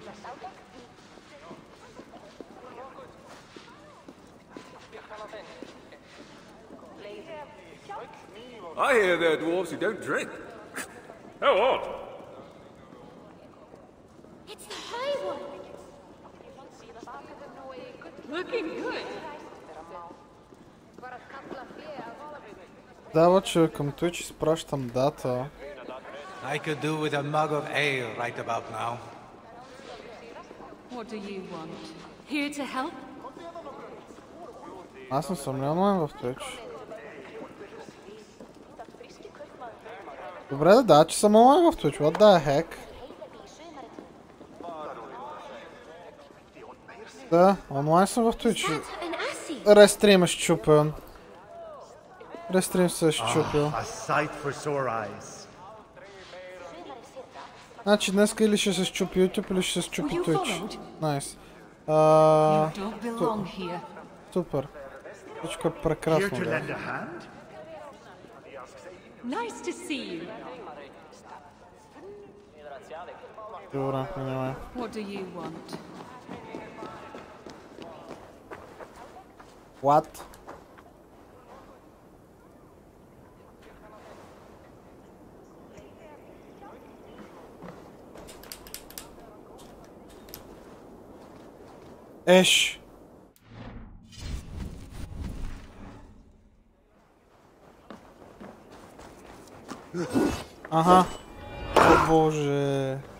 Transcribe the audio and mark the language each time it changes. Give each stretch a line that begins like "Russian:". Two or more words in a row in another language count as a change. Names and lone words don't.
English: I hear there are dwarves who don't drink. How odd. It's the High One! Looking good!
Bulgarian: Да, че към той, че спращам дата.
English: I could do with a mug of ale right about now. What do you want? Here to help?
Bulgarian: Аз не съм ли онлайн в Twitch? Добре да, че съм онлайн в Twitch.
English: What the heck?
Bulgarian: Да, онлайн съм в Twitch. Рестрим е щупен. Рестрим се е щупил.
English: A sight for sore eyes.
Bulgarian: Значи днеска или ще се щупи YouTube, или ще се щупи Twitch. Найс. Супер. Всичко е прекрасно.
English: Nice to see you.
Bulgarian: Добре, минавай.
English: What do you want? What? Еш!
Bulgarian: Ага. О боже.